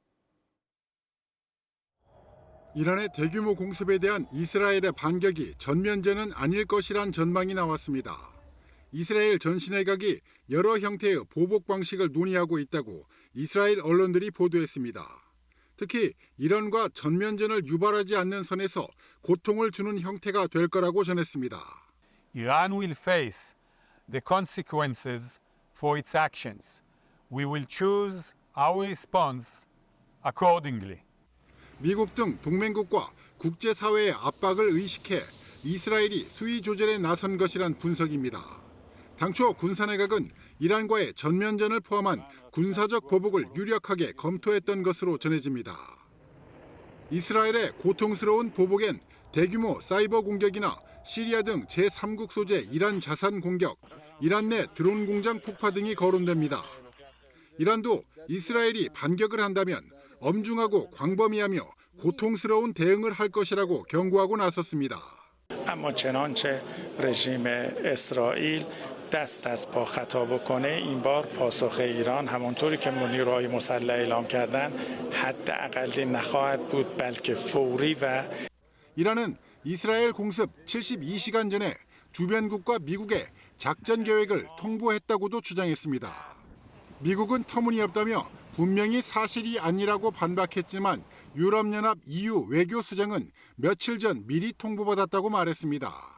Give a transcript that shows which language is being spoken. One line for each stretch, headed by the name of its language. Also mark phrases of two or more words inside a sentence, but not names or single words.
Korean: 이란의 대규모 공습에 대한 이스라엘의 반격이 전면전은 아닐 것이란 전망이 나왔습니다. 이스라엘 전시내각이 여러 형태의 보복 방식을 논의하고 있다고 이스라엘 언론들이 보도했습니다. 특히 이란과 전면전을 유발하지 않는 선에서 고통을 주는 형태가 될 거라고 전했습니다.
English: Iran will face the consequences for its actions. We will choose our response accordingly.
Korean: 미국 등 동맹국과 국제사회의 압박을 의식해 이스라엘이 수위 조절에 나선 것이란 분석입니다. 당초 군사내각은 이란과의 전면전을 포함한 군사적 보복을 유력하게 검토했던 것으로 전해집니다. 이스라엘의 고통스러운 보복엔 대규모 사이버 공격이나 시리아 등 제3국 소재 이란 자산 공격, 이란 내 드론 공장 폭파 등이 거론됩니다. 이란도 이스라엘이 반격을 한다면 엄중하고 광범위하며 고통스러운 대응을 할 것이라고 경고하고 나섰습니다.
Persian: اما چنانچه رژیم اسرائیل دست از پا خطا بکنه این بار پاسخ ایران همانطوری که نیروهای مسلح اعلام کردن حداقل نخواهد بود بلکه فوری و
Korean: 이란은 이스라엘 공습 72시간 전에 주변국과 미국의 작전 계획을 통보했다고도 주장했습니다. 미국은 터무니없다며 분명히 사실이 아니라고 반박했지만 유럽연합 EU 외교수장은 며칠 전 미리 통보받았다고 말했습니다.